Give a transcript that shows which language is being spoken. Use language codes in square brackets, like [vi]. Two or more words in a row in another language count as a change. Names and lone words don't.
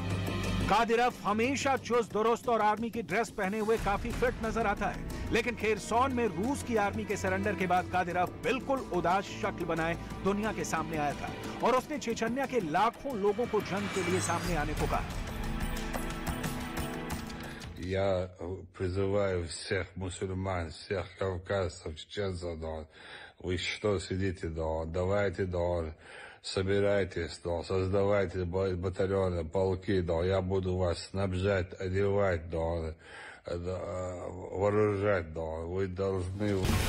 [hi] कादिरोव हमेशा चुस्त दुरुस्त और आर्मी की ड्रेस पहने हुए काफी फिट नजर आता है, लेकिन खेरसॉन में रूस की आर्मी के सरेंडर के बाद कादिरोव बिल्कुल उदास शक्ल बनाए दुनिया के सामने आया था और उसने चेचन्या के लाखों लोगों को जंग के लिए सामने आने को कहा। [ru] Я призываю всех мусульман, всех кавказцев, чеченцев, вы что сидите, давайте, собирайтесь, создавайте батальоны, полки, я буду вас снабжать, одевать, вооружать, вы должны...